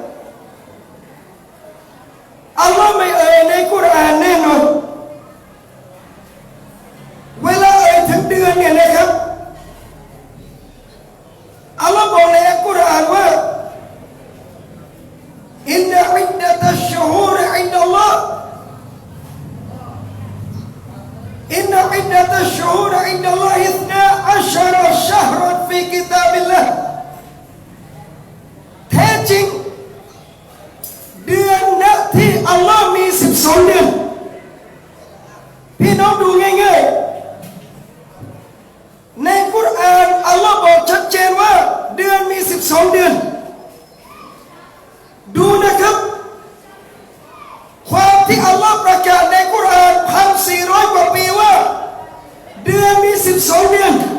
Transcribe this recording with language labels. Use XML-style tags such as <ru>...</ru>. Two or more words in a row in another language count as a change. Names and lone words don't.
<th>อัลลอฮ์ไม่เอ่ยในกุรอานแน่นอนเวลาเอ่ยถึงเดือนเนี่ยนะครับ อัลลอฮ์บอกในอัลกุรอานว่า</th> <ar>إن عدة الشهور عند الله إن عدة الشهور عند الله 12 شهرا في كتاب الله</ar> <th>แท้จริงเดือนนะที่อัลลอฮ์มี12เดือน พี่น้องดูง่ายๆในกุรอานอัลลอฮ์บอกชัดเจนว่าเดือนมี12เดือนดูนะครับความที่อัลลอฮ์ประกาศในกุรอาน 1,400 กว่าปีว่าเดือนมี12เดือน</th>